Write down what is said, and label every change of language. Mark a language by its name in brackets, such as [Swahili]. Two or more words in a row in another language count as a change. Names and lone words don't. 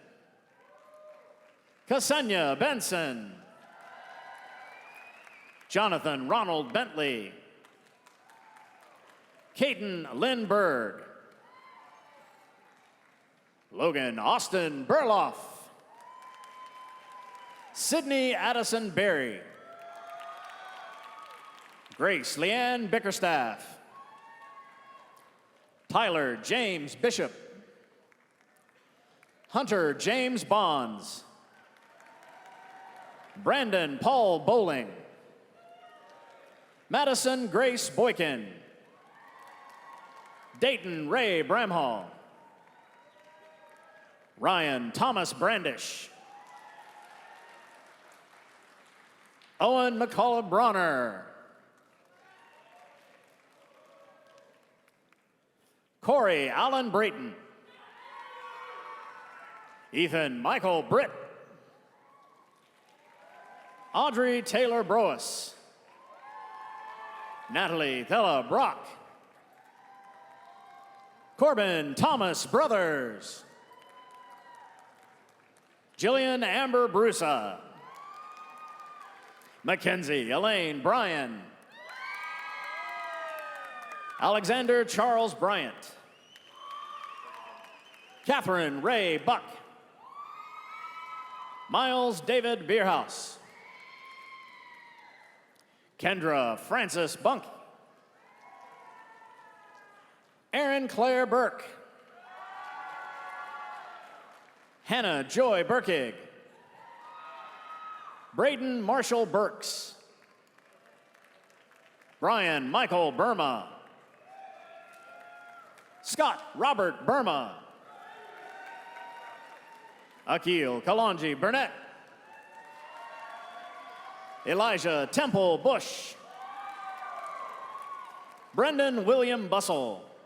[English] Ksenia Benson. Jonathan Ronald Bentley. Caden Lynn Berg. Logan Austin Burloff. Sydney Addison Berry. Grace Leanne Bickerstaff. Tyler James Bishop. Hunter James Bonds. Brandon Paul Bowling. Madison Grace Boykin. Dayton Ray Bramhall. Ryan Thomas Brandish. Owen McCullough Bronner. Corey Allen Brayton. Ethan Michael Britt. Audrey Taylor Broas. Natalie Thella Brock. Corbin Thomas Brothers. Jillian Amber Brusa. Mackenzie Elaine Bryan. Alexander Charles Bryant. Catherine Ray Buck. Miles David Bierhaus. Kendra Francis Bunk. Erin Claire Burke. Hannah Joy Burkig. Braden Marshall Burks. Brian Michael Burma. Scott Robert Burma. Akil Kalonji Burnett. Elijah Temple Bush. Brendan William Bussell.